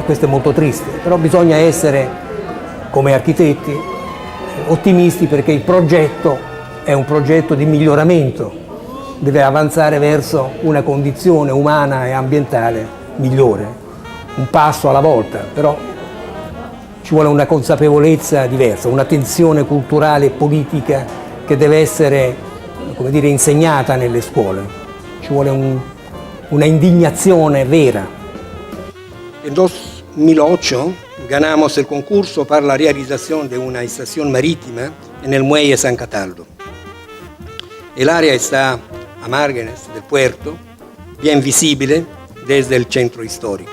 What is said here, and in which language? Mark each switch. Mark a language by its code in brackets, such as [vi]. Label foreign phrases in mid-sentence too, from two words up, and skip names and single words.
[it] questo è molto triste, però bisogna essere come architetti ottimisti perché il progetto è un progetto di miglioramento, deve avanzare verso una condizione umana e ambientale migliore, un passo alla volta, però ci vuole una consapevolezza diversa, un'attenzione culturale e politica che deve essere, come dire, insegnata nelle scuole, ci vuole una indignazione vera. [es] En 2008 ganamos el concurso para la realización de una estación marítima en el muelle San Cataldo. El área está a márgenes del puerto, bien visible desde el centro histórico.